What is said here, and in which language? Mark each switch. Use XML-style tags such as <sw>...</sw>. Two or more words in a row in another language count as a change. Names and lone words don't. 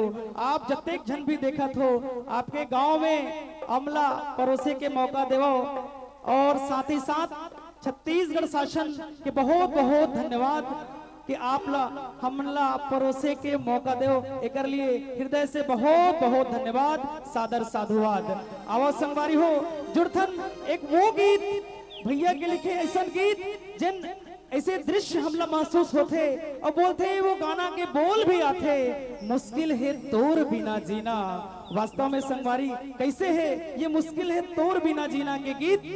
<hne>आप जतेक जन भी देखत हो, आपके गांव में अमला परोसे के मौका देवो और साथ ही साथ छत्तीसगढ़ शासन के बहुत बहुत धन्यवाद कि आप ला हमला परोसे के मौका दो। एकर लिए हृदय से बहुत बहुत धन्यवाद, सादर साधुवाद। आवाज संगवारी हो जुड़थन एक वो गीत भैया के लिखे, ऐसा गीत जिन ऐसे दृश्य हमला महसूस होते और बोलते वो गाना के बोल भी आते। मुश्किल है तोर बिना जीना, वास्तव में संगवारी कैसे है ये मुश्किल है तोर बिना जीना के गीत।</hne>